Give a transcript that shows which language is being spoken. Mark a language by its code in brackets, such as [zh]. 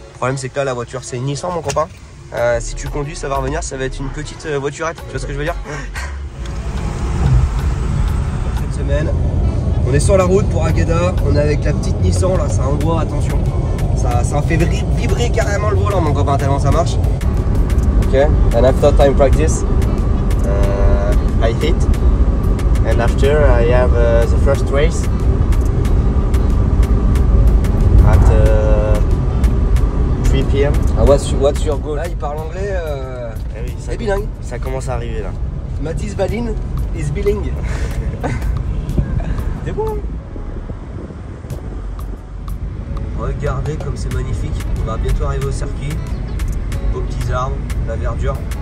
[fr] Le problème c'est que là la voiture c'est une Nissan mon copain. Si tu conduis ça va revenir, ça va être une petite voiturette, tu vois ce que je veux dire? Cette semaine, on est sur la route pour Agueda, on est avec la petite Nissan là, ça envoie, attention. Ça fait vibrer carrément le volant mon copain tellement ça marche. [en] Ok, and after time practice, I hit and after I have the first race at 3 p.m. What's your goal? [fr] Là il parle anglais, oui, c'est bilingue. Ça commence à arriver là. [en] Mathis Valin is bilingue. [fr] C'est bon. Regardez comme c'est magnifique. On va bientôt arriver au circuit. Beaux petits arbres, la verdure.